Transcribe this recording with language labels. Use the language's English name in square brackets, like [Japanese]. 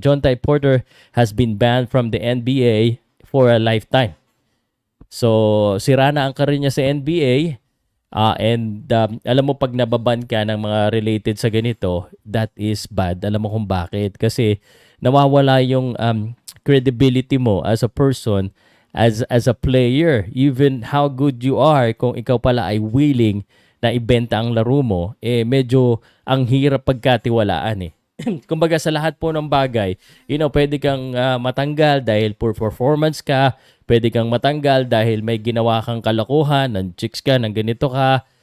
[English] John Ty Porter has been banned from the NBA for a lifetime. [Filipino] So, sira na ang karir niya sa NBA. And alam mo pag nababan ka ng mga related sa ganito, [English] that is bad. [Filipino] Alam mo kung bakit? Kasi nawawala yung credibility mo [English] as a person, as a player. Even how good you are, [Filipino] kung ikaw pala ay willing na ibenta ang laro mo, medyo ang hirap pagkatiwalaan Kumbaga sa lahat po ng bagay, pwede kang matanggal dahil poor performance ka, pwede kang matanggal dahil may ginawa kang kalokohan, ng chicks ka, ng ganito ka.